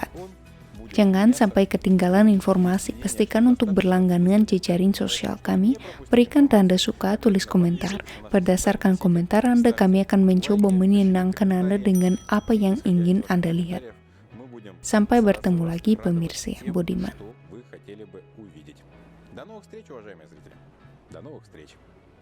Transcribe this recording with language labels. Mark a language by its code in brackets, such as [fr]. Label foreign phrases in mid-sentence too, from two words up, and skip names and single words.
[id] Jangan sampai ketinggalan informasi, pastikan untuk berlangganan jejaring sosial kami, berikan tanda suka, tulis komentar. Berdasarkan komentar Anda, kami akan mencoba menyenangkan Anda dengan apa yang ingin Anda lihat. Sampai bertemu lagi pemirsa yang budiman. [ru] До новых встреч, уважаемые зрители. До новых встреч.